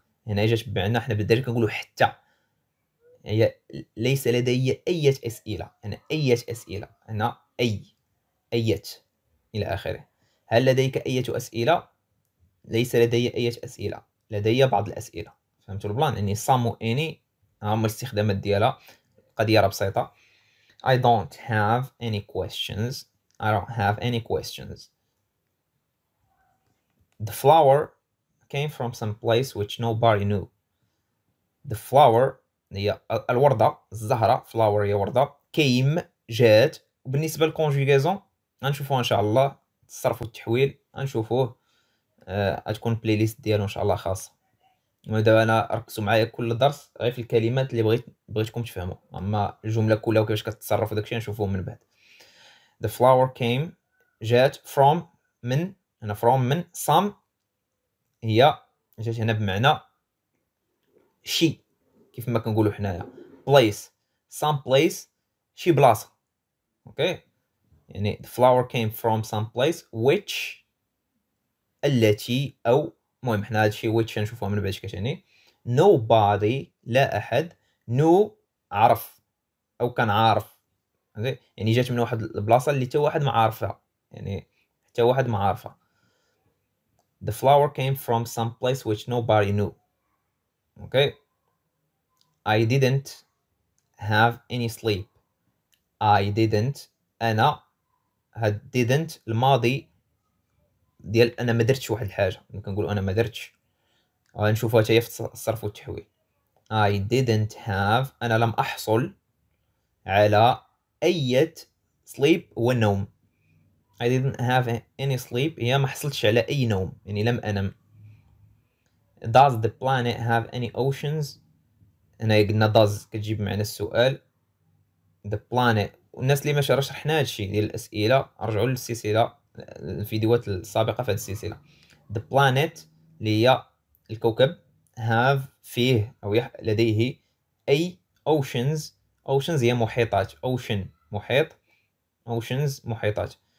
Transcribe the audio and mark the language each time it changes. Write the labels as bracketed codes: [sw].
[ar] هنا جات بمعنى حنا بالدارجة كنقولوا حتى، هي ليس لدي أي أسئلة. هنا أي أسئلة، هنا أية إلى آخره. هل لديك أي أسئلة؟ ليس لدي أي أسئلة، لدي بعض الأسئلة. فهمتوا البلان؟ يعني some و any هما الاستخدامات ديالها. القضية راه بسيطة. [en] I don't have any questions. I don't have any questions. The flower came from some place which nobody knew. [ar] The flower هي الوردة، الزهرة. flower هي وردة. came جات. وبالنسبة للكونجوغيزون غنشوفوها إن شاء الله. الصرف والتحويل غنشوفوه. غتكون بلاي ليست ديالو إن شاء الله خاصة. ودابا انا ركزوا معايا كل درس غير في الكلمات اللي بغيتكم تفهموا، اما الجمله كلها وكيفاش كتتصرف وداكشي نشوفوه من بعد. [en] The flower came جات from من. [ar] هنا from من. some هي جات هنا بمعنى شي كيف ما كنقولوا حنايا. [en] place some place شي بلاصه. [ar] اوكي يعني [en] the flower came from some place which [ar] التي او المهم حنا هادشي which نشوفوها من بعد كتعني. nobody لا احد. no عرف او كان عارف. يعني جات من واحد البلاصه اللي حتى واحد ما عارفها، يعني حتى واحد ما عارفها. [en] the flower came from some place which nobody knew. okay I didn't have any sleep. I didn't [ar] انا هاد didn't الماضي ديال انا ما درتش واحد الحاجه. كنقول انا ما درتش. غنشوفوها حتى هي في الصرف والتحويل. [en] I didn't have [ar] أنا لم أحصل على أي sleep هو النوم. [en] I didn't have any sleep [ar] هي ما حصلتش على أي نوم، يعني لم أنم. [en] Does the planet have any oceans؟ [ar] هنا قلنا does كتجيب بمعنى السؤال. the planet والناس اللي ما شرحنا هادشي ديال الأسئلة رجعوا للسلسلة، الفيديوهات السابقة في هذه السلسلة. the planet اللي هي الكوكب have فيه أو لديه أي oceans. oceans هي محيطات. ocean محيط. oceans محيطات.